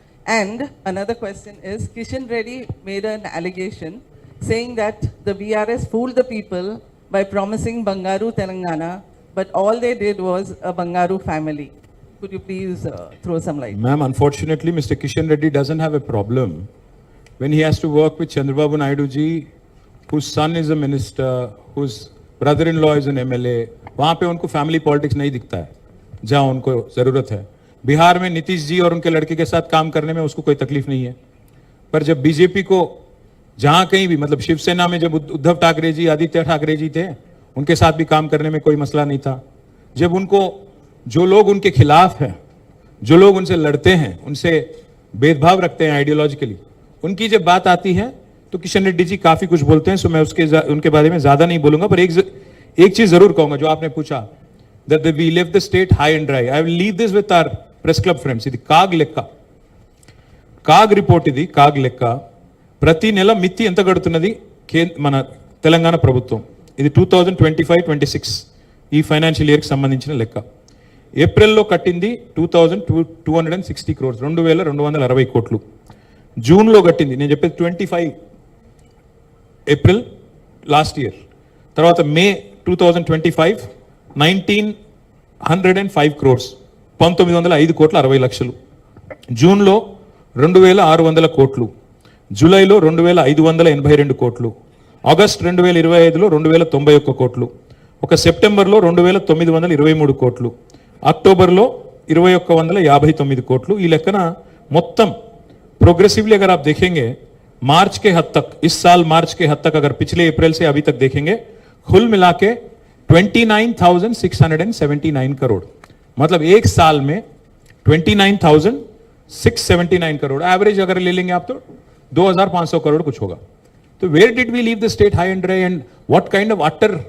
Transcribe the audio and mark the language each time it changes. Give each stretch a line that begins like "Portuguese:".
English: And another question is, Kishan Reddy made an allegation saying that the BRS fooled the people by promising Bangaru Telangana, but all they did was a Bangaru family. Could you please throw some light? Ma'am, unfortunately, Mr. Kishan Reddy doesn't have a problem when he has to work with Chandrababu Naidu ji, whose son is a minister, whose brother-in-law is an MLA.
Hindi: वहाँ पे उनको family politics नहीं दिखता है जहाँ उनको ज़रूरत है. बिहार में नीतीश जी और उनके लड़के के साथ काम करने में उसको कोई तकलीफ नहीं है. पर जब बीजेपी को जहाँ कहीं भी, मतलब शिवसेना में जब उद्धव ठाकरे जी, आदित्य ठाकरे जी थे, उनके साथ भी काम करने में कोई मसला नहीं था. जब उनको जो लोग उनके खिलाफ हैं, जो लोग उनसे लड़ते हैं, उनसे भेदभाव रखते हैं आइडियोलॉजिकली, उनकी जब बात आती है तो किशन रेड्डी जी काफी कुछ बोलते हैं. सो मैं उनके बारे में ज्यादा नहीं बोलूंगा. पर एक चीज जरूर कहूंगा जो आपने पूछा,
English: that we left the state high and dry. I will leave this with our press club friends.
Telugu: ఇది కాగ్ లెక్క, కాగ్ రిపోర్ట్, ఇది కాగ్ లెక్క. ప్రతి నెల మిత్తి ఎంత కడుతున్నది మన తెలంగాణ ప్రభుత్వం. ఇది 2025-26 ఈ ఫైనాన్షియల్ ఇయర్కి సంబంధించిన లెక్క. ఏప్రిల్లో కట్టింది 2260 crores, 2260 కోట్లు. జూన్లో కట్టింది, నేను చెప్పేది 25 ఏప్రిల్ లాస్ట్ ఇయర్. తర్వాత మే 2025 1905 crores, 1905 కోట్ల 60 లక్షలు. జూన్లో 2600 కోట్లు, జూలైలో 2582 కోట్లు, ఆగస్ట్ 2025లో 2091 కోట్లు, ఒక సెప్టెంబర్లో 2923 కోట్లు, అక్టోబర్లో 2159 కోట్లు. ఈ లెక్కన మొత్తం
Hindi: प्रोग्रेसिवली अगर आप देखेंगे मार्च के हद तक, इस साल मार्च के हद तक, अगर पिछले अप्रैल से अभी तक देखेंगे, कुल मिला के 29,679 करोड़. मतलब एक साल में 29,679 करोड़ एवरेज अगर ले लेंगे आप तो 2,500 करोड़ कुछ होगा. तो
English: where did we leave the state high and dry, and what kind of utter